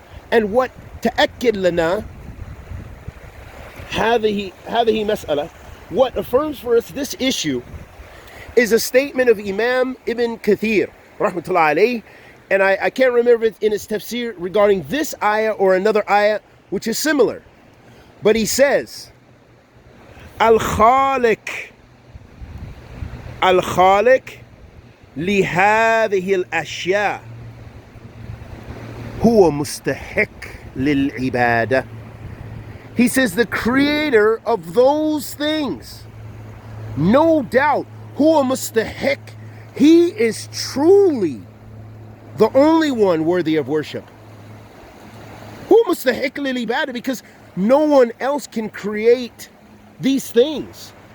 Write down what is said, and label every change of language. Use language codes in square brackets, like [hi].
[en] And what [ar] تأكد لنا هذه مسألة, [en] what affirms for us this issue is a statement of Imam Ibn Kathir rahmatullahi alayhi, and I can't remember it in his tafsir regarding this ayah or another ayah which is similar, but he says [ar] الخالق الخالق لهذه الأشياء هو مستحق للعبادة. [en] He says the creator of those things, no doubt, [ar] هو مستحق, [en] he is truly the only one worthy of worship. [ar] هو مستحق للعبادة, [en] because no one else can create these things.